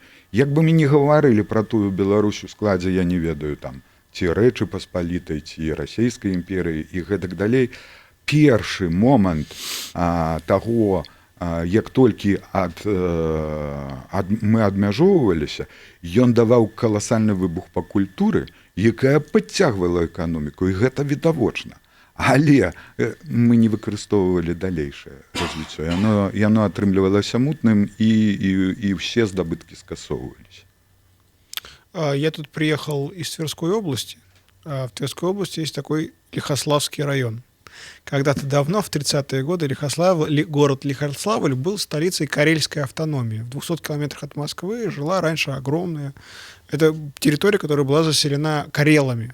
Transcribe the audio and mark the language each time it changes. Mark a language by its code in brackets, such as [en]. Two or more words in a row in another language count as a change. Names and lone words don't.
[be] Як бы мы не гаварылі пра тую Беларусь у складзе, я не ведаю там, ці Рэчы Паспалітай, ці Расійскай імперыі і гэтак далей, першы момант таго, як толькі мы адмяжоўваліся, ён даваў каласальны выбух па культуры, якая падцягвала эканоміку, і гэта відавочна. Але мы не выкарыстоўвалі далейшае развіццё. Яно атрымлівалася мутным, і ўсе здабыткі скасоўваліся. [ru] Я тут приехал из Тверской области. В Тверской области есть такой Лихославский район. Когда-то давно, в 30-е годы, город Лихославль был столицей Карельской автономии. В 200 километрах от Москвы жила раньше огромная... Это территория, которая была заселена карелами.